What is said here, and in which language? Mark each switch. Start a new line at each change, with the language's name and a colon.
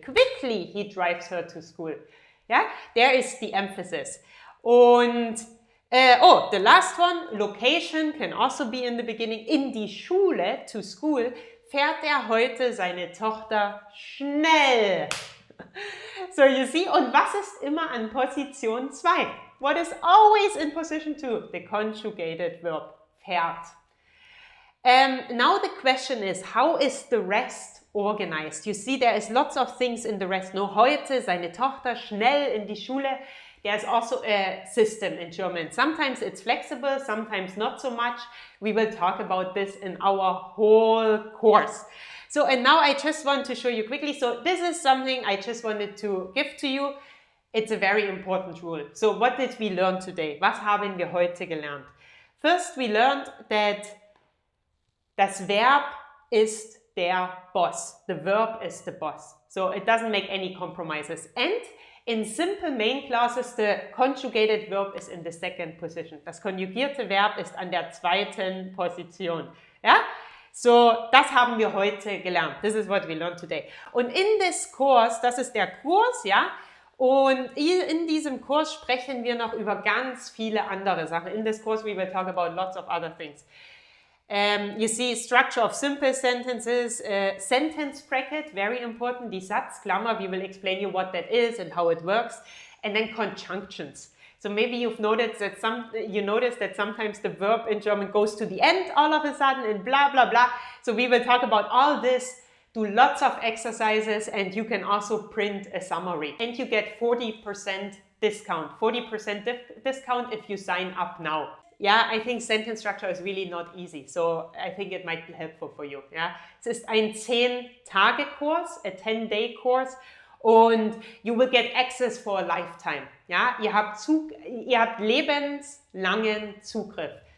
English: Quickly he drives her to school. Yeah, there is the emphasis. Und, the last one, location can also be in the beginning.
German: In die Schule,
English: to school,
German: fährt heute seine Tochter schnell.
English: So you see,
German: und was ist immer an Position 2?
English: What is always in position 2? The conjugated verb, fährt. Now the question is, how is the rest organized? You see, there is lots of things in the rest.
German: No, heute seine Tochter schnell in die Schule.
English: There's also a system in German. Sometimes it's flexible, sometimes not so much. We will talk about this in our whole course. So, and now I just want to show you quickly. So this is something I just wanted to give to you. It's a very important rule. So what did we learn today?
German: Was haben wir heute gelernt?
English: First, we learned that
German: das Verb ist der Boss.
English: The verb is the boss. So it doesn't make any compromises. And in simple main clauses, the conjugated verb is in the second position.
German: Das konjugierte Verb ist an der zweiten Position. Ja? So, das haben wir heute gelernt.
English: This is what we learned today.
German: Und
English: in this course,
German: das ist der Kurs, ja? Und in diesem Kurs sprechen wir noch über ganz viele andere Sachen.
English: In this course, we will talk about lots of other things. You see structure of simple sentences, sentence bracket, very important, die Satzklammer, we will explain you what that is and how it works, and then conjunctions. So maybe you've noticed that sometimes the verb in German goes to the end all of a sudden and blah, blah, blah. So we will talk about all this, do lots of exercises, and you can also print a summary. And you get 40% discount, 40% discount if you sign up now. Yeah, I think sentence structure is really not easy, so I think it might be helpful for you.
German: Ja? Es ist ein 10-Tage-Kurs,
English: a 10-day course, und you will get access for a lifetime.
German: Ja? Ihr habt lebenslangen Zugriff.